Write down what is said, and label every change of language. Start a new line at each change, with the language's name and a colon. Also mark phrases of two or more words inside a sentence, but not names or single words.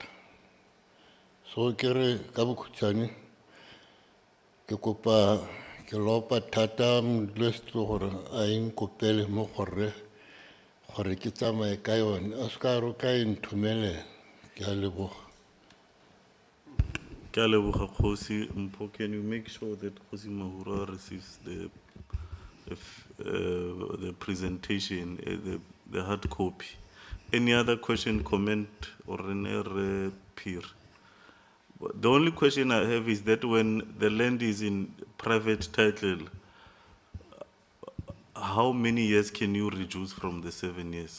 Tswana: So ke re ka bokhutshwane ke kopa ke lopa thata modulasetulo gore a enkopele mo gore ke tsamaye ka yone, a se ka re ka e nthomelela. Ke a leboga. Ke a leboga Kgosi Mpho.
English: Can you make sure that Kgosi Mahura receives the presentation, the hard copy? Any other question, comment, or any peer? The only question I have is that when the land is in private title, how many years can you reduce from the 7 years?